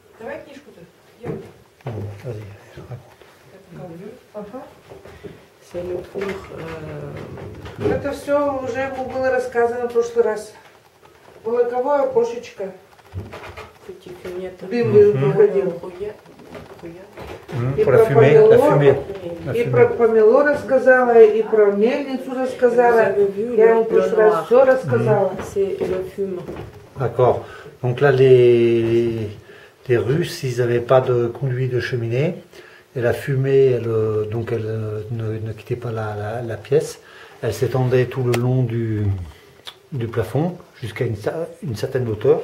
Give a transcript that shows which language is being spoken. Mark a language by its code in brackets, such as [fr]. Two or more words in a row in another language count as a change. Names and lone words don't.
[ru] Давай книжку-то. [fr] Vas-y, je raconte. C'est le four. [ru] Это все уже ему было рассказано в прошлый раз. Молоковое окошечко. [fr] Petit fenêtre. [ru] Дым выводил. И [fr] Pour la [ru] про [fr] fumée, la [ru] помело, [fr] fumée. [ru] и про помело рассказала, и про мельницу рассказала. Я ему в прошлый раз все рассказала. [fr] C'est le fume. D'accord. Donc là, les Russes, ils n'avaient pas de conduit de cheminée. Et la fumée, donc elle ne quittait pas la pièce. Elle s'étendait tout le long du plafond jusqu'à une certaine hauteur.